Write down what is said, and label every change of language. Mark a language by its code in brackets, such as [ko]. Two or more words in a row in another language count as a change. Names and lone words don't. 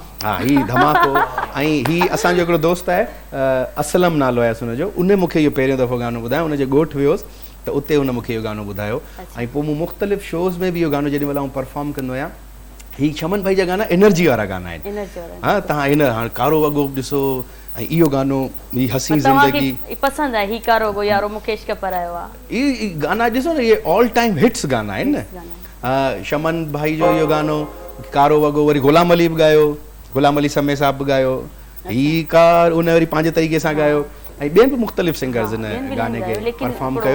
[sd] हा ही धमाको ऐं ही असांजो हिकिड़ो दोस्त आहे असलम नालो आहे हुनजो उन मूंखे इहो पहिरियों दफ़ो गानो ॿुधायो उनजे ॻोठ वियोसि त उते हुन मूंखे इहो गानो ॿुधायो ऐं पोइ मूं मुख़्तलिफ़ शोज़ में बि इहो गानो जेॾी महिल आउं परफॉर्म कंदो आहियां ही शमन भाई जा गाना एनर्जी वारा गाना आहिनि हा तव्हां हिन हाणे कारो वॻो बि ॾिसो ऐं इहो गानो ही हसी ज़िंदगी पसंदि आहे ही कारो वॻो यारो मुकेश के परायो आहे ई गाना ॾिसो न इहे [en] all time hits [sd] गाना आहिनि न शमन भाई जो इहो गानो कारो वॻो वरी गुलाम अली बि ॻायो गुलाम अली समय साहब बि ॻायो ही कार उन वरी पंहिंजे तरीक़े सां ॻायो ऐं ॿियनि बि मुख़्तलिफ़ सिंगर्स इन गाने खे परफॉर्म कयो